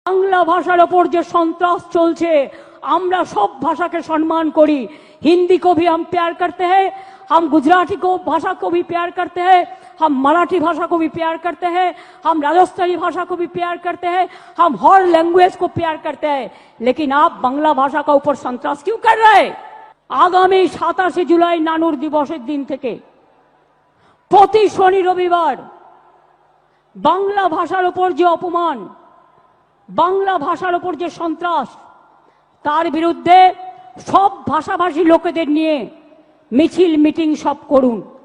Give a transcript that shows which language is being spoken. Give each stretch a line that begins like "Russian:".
Bangla: বাংলা ভাষার ওপর যে সন্ত্রাস চলছে, আমরা
Hindi: सब भाषा के सम्मान करी। हिंदी को भी हम प्यार करते हैं, हम गुजराती को भाषा को भी प्यार करते हैं, हम मराठी भाषा को भी प्यार करते हैं, हम राजस्थानी भाषा को भी प्यार करते हैं, हम हर लैंग्वेज को प्यार करते हैं। लेकिन आप बांग्ला भाषा का ऊपर संत्रास क्यों कर रहे हैं?
Bangla: आगामी 27 जुलाई नानुर दिवसेर दिन থেকে প্রতি শনি রবিবার বাংলা ভাষার উপর যে অপমান, বাংলা ভাষার উপর যে সন্ত্রাস, তার বিরুদ্ধে সব ভাষাভাষী লোকেদের নিয়ে মিছিল মিটিং সব করুন।